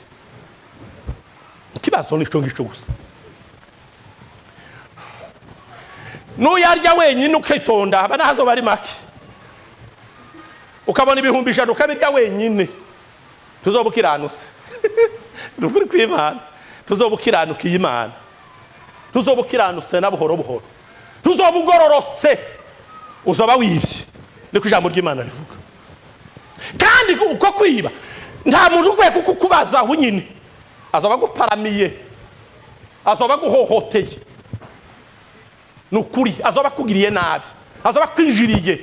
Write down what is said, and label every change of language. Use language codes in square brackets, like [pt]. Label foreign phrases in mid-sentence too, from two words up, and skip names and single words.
[rn] Ikibazo nico ngico gusa. Nuyarya wenyine ukitonda abana hazo bari make, ukabona ibihumbi 100 ukabirya wenyine, tuzobukiranutse. Nukuri kw'Imana tuzobukiranukiye Imana, tuzobukiranutse na buhoro buhoro, tuzobugororotse, uzoba wibye. Niko ijambo ry'Imana rivuga. Kandi uko kwiba nta muntu ukwiye kukubaza aho nyine, azoba guparamiye, azoba guhohoteye. Nukuri azoba kugiriye nabi, azoba kwinjiriye.